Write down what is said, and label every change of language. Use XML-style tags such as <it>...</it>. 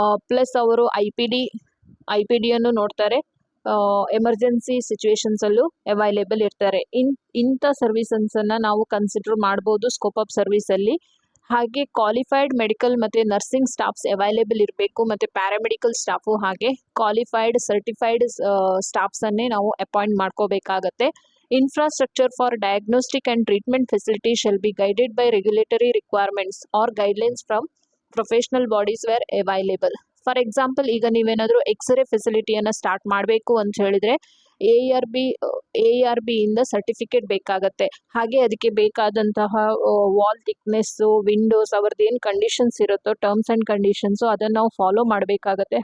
<kn>Plus ಅವರು I P ಡಿಯನ್ನು ನೋಡ್ತಾರೆ, emergency ಸಿಚುವೇಶನ್ಸಲ್ಲೂ available ಇರ್ತಾರೆ. ಇಂಥ ಸರ್ವಿಸನ್ನು ನಾವು ಕನ್ಸಿಡರ್ ಮಾಡ್ಬೋದು ಸ್ಕೋಪ್ ಆಫ್ ಸರ್ವಿಸಲ್ಲಿ. ಹಾಗೆ ಕ್ವಾಲಿಫೈಡ್ ಮೆಡಿಕಲ್ ಮತ್ತು ನರ್ಸಿಂಗ್ ಸ್ಟಾಫ್ಸ್ ಅವೈಲೇಬಲ್ ಇರಬೇಕು, ಮತ್ತು ಪ್ಯಾರಾಮೆಡಿಕಲ್ ಸ್ಟಾಫು ಹಾಗೆ ಕ್ವಾಲಿಫೈಡ್ ಸರ್ಟಿಫೈಡ್ ಸ್ಟಾಫ್ಸನ್ನೇ ನಾವು ಅಪಾಯಿಂಟ್ ಮಾಡ್ಕೋಬೇಕಾಗತ್ತೆ.</kn> <en>Infrastructure for diagnostic and treatment facility shall be guided by regulatory requirements or guidelines from professional bodies where available.</en> <kn>For example, ಈಗ ನೀವೇನಾದರೂ x ray ಫೆಸಿಲಿಟಿಯನ್ನು start ಮಾಡಬೇಕು ಅಂತ ಹೇಳಿದರೆ ARB ಇಂದ ಸರ್ಟಿಫಿಕೇಟ್ ಬೇಕಾಗತ್ತೆ. ಹಾಗೆ ಅದಕ್ಕೆ ಬೇಕಾದಂತಹ ವಾಲ್ ಥಿಕ್ನೆಸ್ಸು, ವಿಂಡೋಸ್, ಅವ್ರದ್ದು ಏನು ಕಂಡೀಷನ್ಸ್ ಇರುತ್ತೋ ಟರ್ಮ್ಸ್ ಆ್ಯಂಡ್ ಕಂಡೀಷನ್ಸು ಅದನ್ನು ನಾವು ಫಾಲೋ ಮಾಡಬೇಕಾಗತ್ತೆ.</kn>